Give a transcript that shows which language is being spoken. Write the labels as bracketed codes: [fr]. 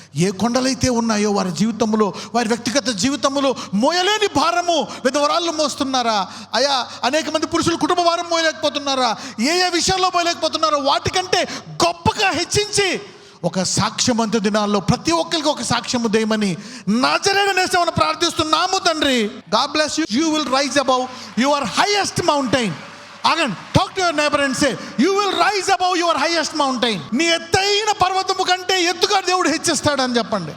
[te] ఏ కొండలైతే ఉన్నాయో వారి జీవితంలో, వారి వ్యక్తిగత జీవితంలో మోయలేని భారము విధవరాళ్ళు మోస్తున్నారా అయా? అనేక మంది పురుషులు కుటుంబ భారం మోయలేకపోతున్నారా? ఏ ఏ విషయాల్లో మోయలేకపోతున్నారో వాటికంటే గొప్పగా హెచ్చించి ఒక సాక్ష్యవంత దినాల్లో ప్రతి ఒక్కరికి ఒక సాక్ష్యము దేయమని నజరేయుడనేసమని ప్రార్థిస్తున్నాము తండ్రి. [en] God bless you. You will rise above your highest mountain. Again, talk to your neighbor and say, you will rise above your highest mountain. [te] నీ ఎత్తైన పర్వతము కంటే ఎత్తుగా దేవుడు హెచ్చిస్తాడని చెప్పండి. నీ అతిపెద్ద సమస్య కంటే